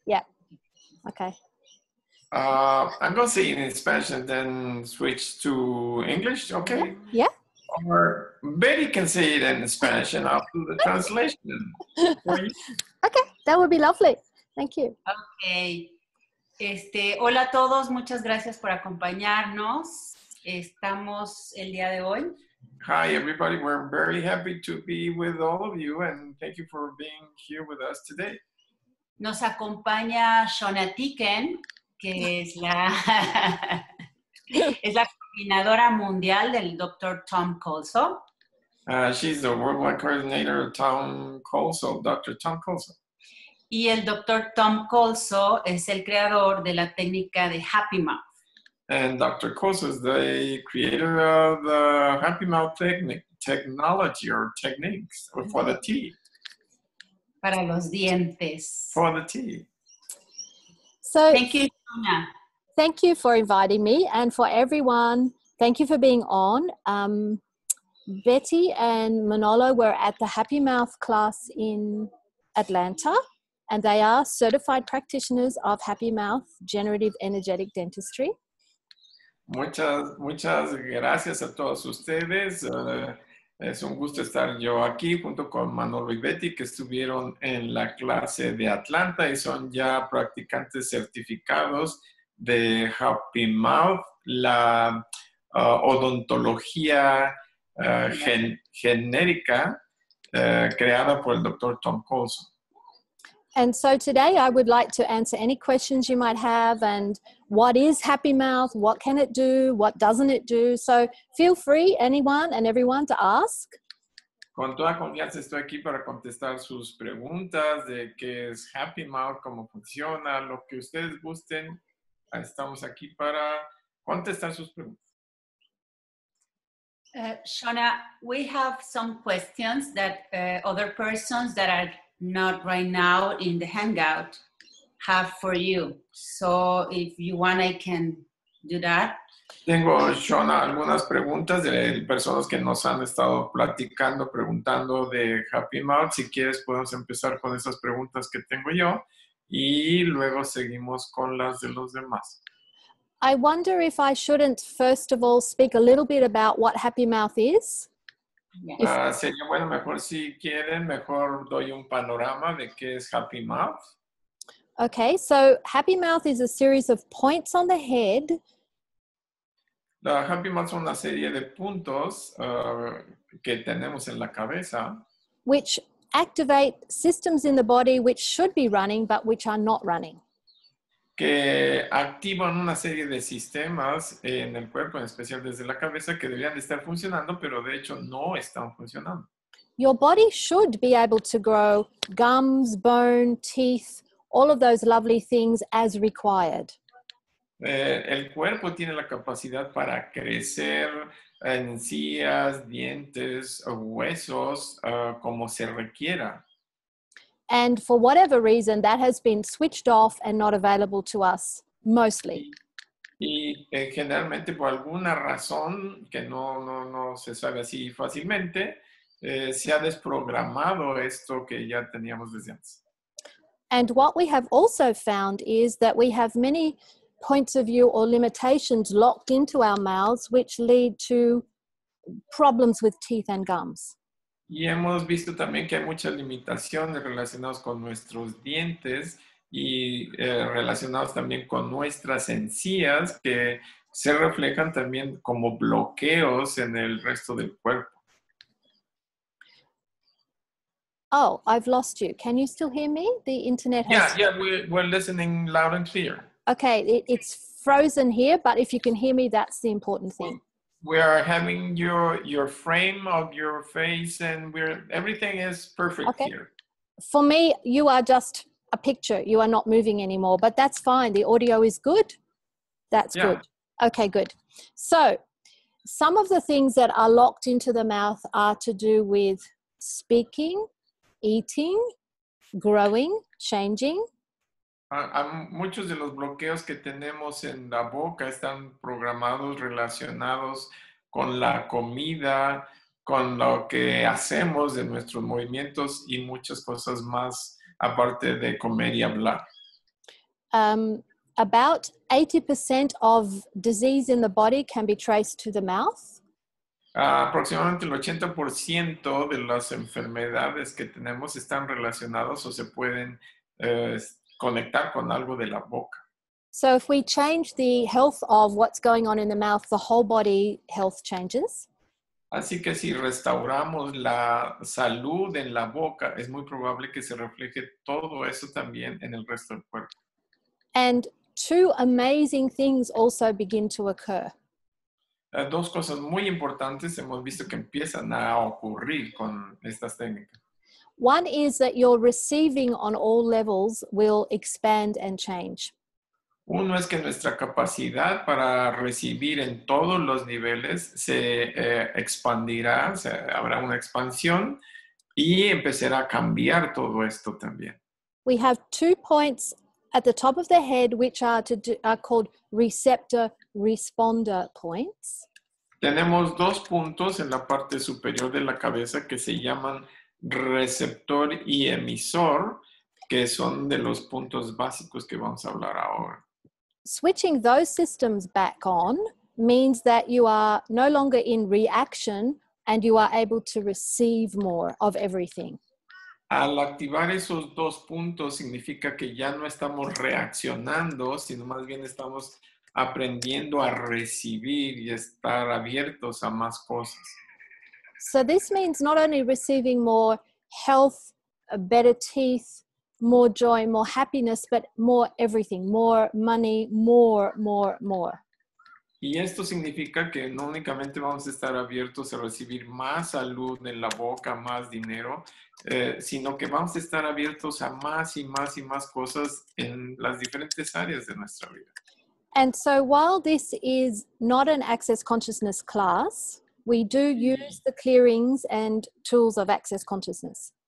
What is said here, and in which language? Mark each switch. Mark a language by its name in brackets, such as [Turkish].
[English] Yeah. Okay. I'm going to say it in Spanish and then switch to English, okay? Yeah. Or Betty can say it in Spanish and I'll do the translation for you. Okay, that would be lovely. Thank you. Okay. [Spanish] Hola a todos, muchas gracias por acompañarnos. Estamos el día de hoy. [English] Hi, everybody. We're very happy to be with all of you and thank you for being here with us today. [Spanish] Nos acompaña Shauna Teaken, que es la coordinadora mundial del Dr. Tom Colso. [English] She's the worldwide coordinator of Dr. Tom Colso. [Spanish] Y el Dr. Tom Colso es el creador de la técnica de Happy Mouth. [English] And Dr. Colso is the creator of the Happy Mouth technology or techniques for the teeth. [Spanish] Para los dientes. [English] For the teeth. So, Thank you, Shauna. Thank you for inviting me, and for everyone, thank you for being on. Bety and Manolo were at the Happy Mouth class in Atlanta, and they are certified practitioners of Happy Mouth Generative Energetic Dentistry. [Spanish] Muchas gracias a todos ustedes. Es un gusto estar yo aquí junto con Manolo y Bety, que estuvieron en la clase de Atlanta y son ya practicantes certificados de Happy Mouth, la odontología genérica creada por el Dr. Tom Colso. [English] And so today I would like to answer any questions you might have, and what is Happy Mouth, what can it do, what doesn't it do. So feel free, anyone and everyone, to ask. [Spanish] Con toda confianza estoy aquí para contestar sus preguntas de qué es Happy Mouth, cómo funciona, lo que ustedes gusten. Estamos aquí para contestar sus preguntas. [English] Shauna, we have some questions that other persons that are not right now in the Hangout have for you. So if you want, I can do that. [Spanish] Tengo, Shauna, algunas preguntas de personas que nos han estado platicando, preguntando de Happy Mouth. Si quieres, podemos empezar con esas preguntas que tengo yo y luego seguimos con las de los demás. [English] I wonder if I shouldn't, first of all, speak a little bit about what Happy Mouth is. [Spanish] Sería bueno, mejor si quieren, mejor doy un panorama de qué es Happy Mouth. [English] Okay, so Happy Mouth is a series of points on the head. [Spanish] La Happy Mouth son una serie de puntos que tenemos en la cabeza. [English] Which activate systems in the body which should be running but which are not running. [Spanish] Que activan una serie de sistemas en el cuerpo, en especial desde la cabeza, que deberían de estar funcionando, pero de hecho no están funcionando. [English] Your body should be able to grow gums, bone, teeth, all of those lovely things as required. [Spanish] El cuerpo tiene la capacidad para crecer encías, dientes, huesos, como se requiera. [English] And for whatever reason, that has been switched off and not available to us, mostly. [Spanish] Y generalmente por alguna razón que no se sabe así fácilmente, se ha desprogramado esto que ya teníamos desde antes. [English] And what we have also found is that we have many points of view or limitations locked into our mouths, which lead to problems with teeth and gums. [Spanish] Y hemos visto también que hay muchas limitaciones relacionadas con nuestros dientes y relacionados también con nuestras encías que se reflejan también como bloqueos en el resto del cuerpo. [English] Oh, I've lost you. Can you still hear me? The internet has... Yeah, we're listening loud and clear. Okay, it's frozen here, but if you can hear me, that's the important thing. We are having your frame of your face and everything is perfect here. For me, you are just a picture. You are not moving anymore, but that's fine. The audio is good. That's good. Okay, good. So some of the things that are locked into the mouth are to do with speaking, eating, growing, changing. [Spanish] Muchos de los bloqueos que tenemos en la boca están programados, relacionados con la comida, con lo que hacemos de nuestros movimientos y muchas cosas más aparte de comer y hablar. [English] About 80% of disease in the body can be traced to the mouth. [Spanish] Aproximadamente el 80% de las enfermedades que tenemos están relacionados o se pueden conectar con algo de la boca. [English] So if we change the health of what's going on in the mouth, the whole body health changes. [Spanish] Así que si restauramos la salud en la boca, es muy probable que se refleje todo eso también en el resto del cuerpo. [English] And two amazing things also begin to occur. [Spanish] Dos cosas muy importantes hemos visto que empiezan a ocurrir con estas técnicas. [English] One is that your receiving on all levels will expand and change. [Spanish] Uno es que nuestra capacidad para recibir en todos los niveles se expandirá, habrá una expansión y empezará a cambiar todo esto también. [English] We have 2 points at the top of the head which are called receptor-responder points. [Spanish] Tenemos 2 puntos en la parte superior de la cabeza que se llaman receptor y emisor, que son de los puntos básicos que vamos a hablar ahora. [English] Switching those systems back on means that you are no longer in reaction and you are able to receive more of everything. [Spanish] Al activar esos 2 puntos significa que ya no estamos reaccionando, sino más bien estamos aprendiendo a recibir y estar abiertos a más cosas. [English] So this means not only receiving more health, better teeth, more joy, more happiness, but more everything, more money, more. [Spanish] Y esto significa que no únicamente vamos a estar abiertos a recibir más salud en la boca, más dinero, sino que vamos a estar abiertos a más y más y más cosas en las diferentes áreas de nuestra vida. [English] And so while this is not an Access Consciousness class, we do use the clearings and tools of Access Consciousness.